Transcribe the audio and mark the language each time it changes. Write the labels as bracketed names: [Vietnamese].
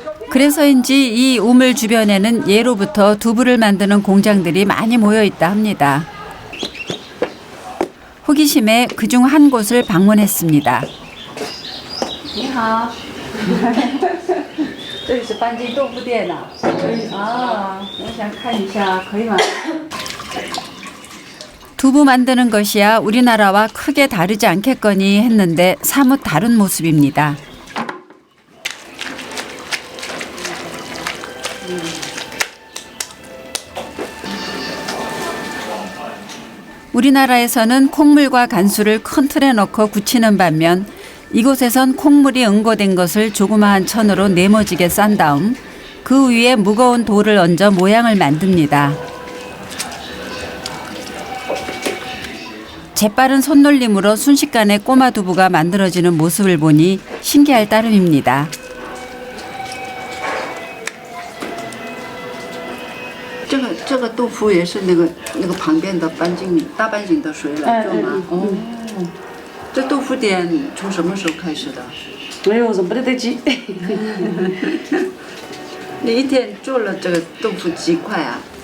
[Korean] 그래서인지 이 우물 주변에는 예로부터 두부를 만드는 공장들이 많이 모여 있다 합니다. 호기심에 그중 한 곳을 방문했습니다. [Chinese] 你好，这里是班金豆腐店呐。啊，我想看一下，可以吗？ [Korean] 두부 만드는 것이야 우리나라와 크게 다르지 않겠거니 했는데 사뭇 다른 모습입니다. 우리나라에서는 콩물과 간수를 큰 틀에 넣고 굳히는 반면 이곳에선 콩물이 응고된 것을 조그마한 천으로 네모지게 싼 다음 그 위에 무거운 돌을 얹어 모양을 만듭니다. 재빠른 손놀림으로 순식간에 꼬마 두부가 만들어지는 모습을 보니 신기할 따름입니다. [Chinese] 这个豆腐也是那个旁边的大半斤的水来做吗？哦，这豆腐店从什么时候开始的？没有，是没得记。你一天做了这个豆腐几块啊